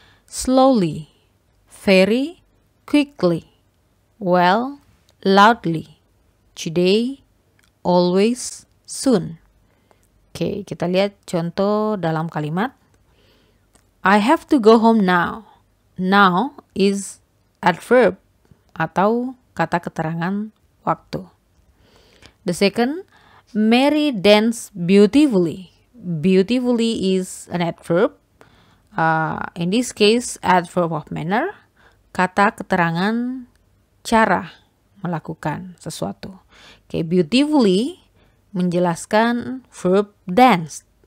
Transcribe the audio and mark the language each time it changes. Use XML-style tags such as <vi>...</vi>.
<en>Slowly, very, quickly, well, loudly, today, always, soon.</en> <id>Oke, kita lihat contoh dalam kalimat.</id> <en>I have to go home now. Now is adverb</en> <id>atau kata keterangan waktu.</id> <en>The second, Mary danced beautifully. Beautifully is an adverb. In this case, adverb of manner,</en> <id>kata keterangan cara melakukan sesuatu. Okay, beautifully menjelaskan verb dance.</id>